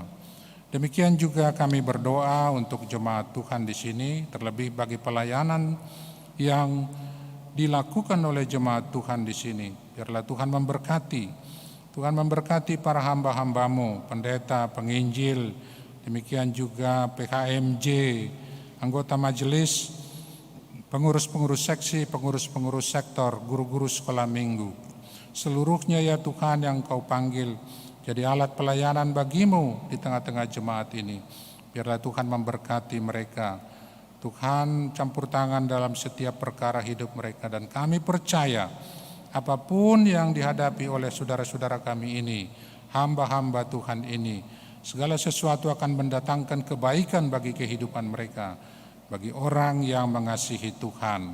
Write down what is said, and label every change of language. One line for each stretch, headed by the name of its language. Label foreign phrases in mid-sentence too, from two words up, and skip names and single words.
Indonesian: Demikian juga kami berdoa untuk jemaat Tuhan di sini, terlebih bagi pelayanan yang dilakukan oleh jemaat Tuhan di sini. Biarlah Tuhan memberkati, Tuhan memberkati para hamba-hamba-Mu, pendeta, penginjil, demikian juga PKMJ, anggota majelis, pengurus-pengurus seksi, pengurus-pengurus sektor, guru-guru sekolah minggu. Seluruhnya ya Tuhan yang Kau panggil jadi alat pelayanan bagi-Mu di tengah-tengah jemaat ini. Biarlah Tuhan memberkati mereka. Tuhan campur tangan dalam setiap perkara hidup mereka, dan kami percaya apapun yang dihadapi oleh saudara-saudara kami ini, hamba-hamba Tuhan ini, segala sesuatu akan mendatangkan kebaikan bagi kehidupan mereka, bagi orang yang mengasihi Tuhan.